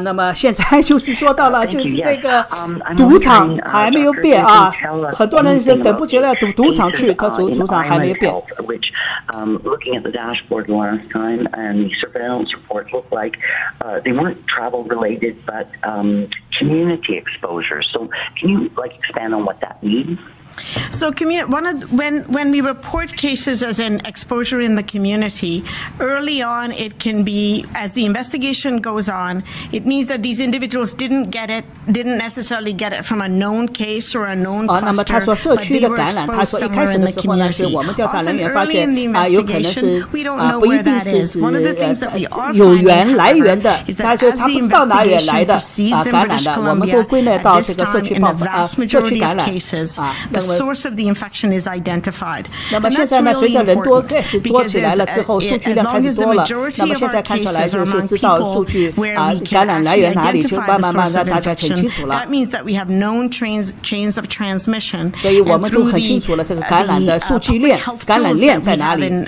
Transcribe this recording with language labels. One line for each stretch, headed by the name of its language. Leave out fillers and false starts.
Chinese: 那么现在就是说到了，就是这个赌场还没有变啊，很多人是等不及了要赌场去，可赌场还没有变。
English: Looking at the dashboard last time, and the surveillance reports look like they weren't travel-related, but community exposure. So, can you expand on what that means? So when we report cases as an exposure in the community, early on it can be, as the investigation goes on, it means that these individuals didn't necessarily get it from a known case or a known cluster, but they were exposed somewhere in the community. Often early in the investigation, we don't know where that is. One of the things that we are finding, however, is that as the investigation proceeds in British Columbia, at this time, in the vast majority of cases, the source of the infection is identified.
Chinese: 那么现在呢，随着人多开始多起来了之后，数据量开始多了。那么现在看起来就是知道数据感染来源哪里，就慢慢让大家很清楚了。
English: That means that we have known chains of transmission.
Chinese: 所以我们就很清楚了这个感染的数据链、感染链在哪里。